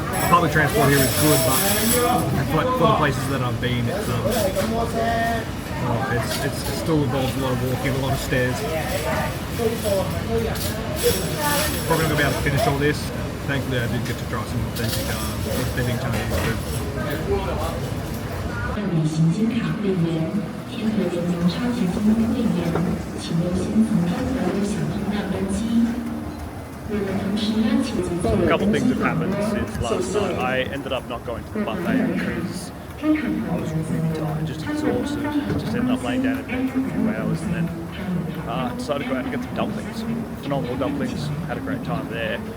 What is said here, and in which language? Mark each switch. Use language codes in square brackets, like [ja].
[en] Public transport here is good, but for the places that I've been, it still involves a lot of walking, a lot of stairs. Probably not going to be able to finish all this. Thankfully, I did get to try some authentic Chinese food. [zh] 办理行金卡会员、天河联盟超级金会员，请优先从中国路小通道登机。 [en] A couple things have happened since last night. I ended up not going to the buffet because I was really tired, just exhausted. Just ended up laying down in bed for a few hours and then decided to go out and get some dumplings. Phenomenal dumplings. Had a great time there.